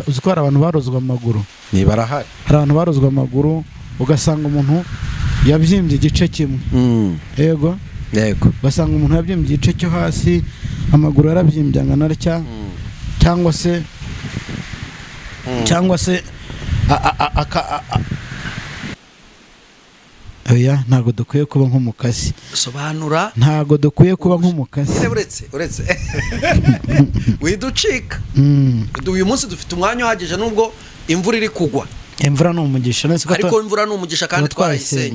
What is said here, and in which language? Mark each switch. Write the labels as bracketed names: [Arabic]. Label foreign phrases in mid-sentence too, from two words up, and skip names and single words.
[Kinyarwanda] Uzi ko hari abantu barozwe amaguru? Ni barahari. Hari abantu barozwe amaguru, ugasanga umuntu yabyimbye igice kimwe. Hmm. Yego. Yego. Ugasanga umuntu yabyimbye igice cyo hasi, amaguru yarabyimbye angana atya, Hmm. cyangwa se, Hmm. cyangwa se a, a, a, aka, a, a. Oya, ntago dukwiye kuba nk'umukasi. Sobanura. Ntago dukwiye kuba nk'umukasi. Nyine uretse, uretse. Widucika. Mm. Uyu munsi dufite umwanya uhagije nubwo imvura iri kugwa. Imvura ni umugisha, none se ko Ariko twa-, imvura ni umugisha kandi tuba twayisengeye.